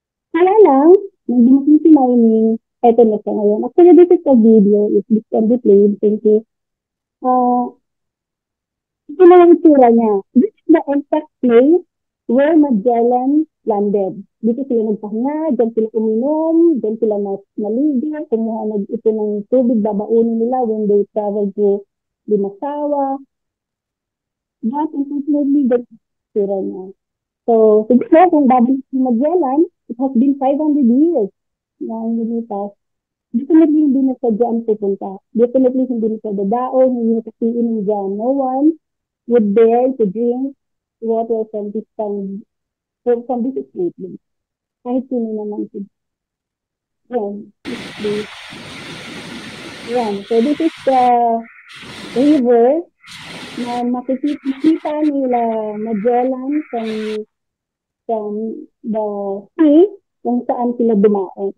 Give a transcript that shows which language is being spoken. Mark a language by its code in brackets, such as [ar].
[tl] Kaya lang, nung dumating si mining, eto na siya ngayon. [en] Actually, this is a video. If this can be played, thank you. [tl] Uh, ito na yung itsura niya. [en] This is the exact place where Magellan landed. [tl] Dito sila nagpahinga, dyan sila uminom, dyan sila naligo, kumuha ito ng tubig, babaunin nila [en] when they travel to Limasawa. But unfortunately, that's the [tl] itsura niya. So, siguro kung babalik si Magellan, [en] it has been 500 years [tl] na ang lumipas. Definitely hindi na siya dyan pupunta. Definitely hindi na siya dadaon, hindi na siya iinom dyan. [en] No one would dare to drink water from this time, from this statement. [tl] Kahit sino naman si yan. [en] Yan. So this is the river [tl] na makikita nila [en] Magellan from the sea [tl] kung saan sila dumaan.